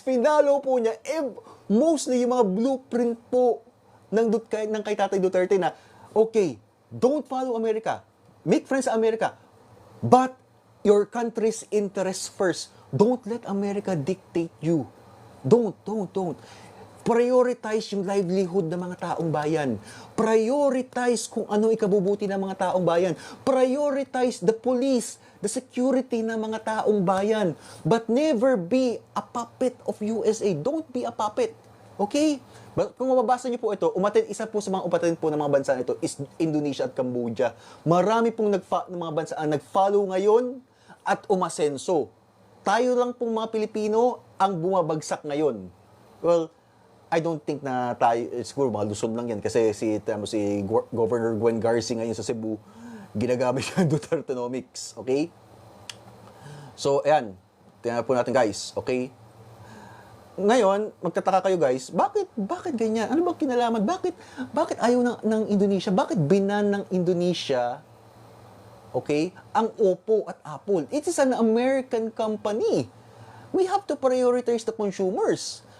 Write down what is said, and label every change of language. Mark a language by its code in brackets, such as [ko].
[tl] Pinalo po niya mostly yung mga blueprint po ng kay Tatay Duterte na, okay, [en] don't follow America. Make friends [tl] sa America. [en] But your country's interest first. Don't let America dictate you. Don't. [tl] Prioritize yung livelihood ng mga taong bayan. Prioritize kung ano ikabubuti ng mga taong bayan. [en] Prioritize the police, the security ng mga taong bayan. But never be a puppet of USA. Don't be a puppet. Okay? [tl] But kung mababasa niyo po ito, isa po sa mga umatin po ng mga bansa nito is Indonesia at Cambodia. Marami pong ng mga bansa ang nag-follow ngayon at umasenso. Tayo lang pong mga Pilipino ang bumabagsak ngayon. Well, I don't think na tayo, siguro mga Luzon lang yan kasi si Governor Gwen Garcia ngayon sa Cebu, ginagamit siya ng Dutertenomics, okay? So, ayan, tingnan po natin guys, okay? Ngayon, magtataka kayo guys, bakit ganyan? Ano bang kinalaman? Bakit ayaw ng Indonesia? Bakit binan ng Indonesia, okay, ang Oppo at Apple? [en] It is an American company. We have to prioritize the consumers.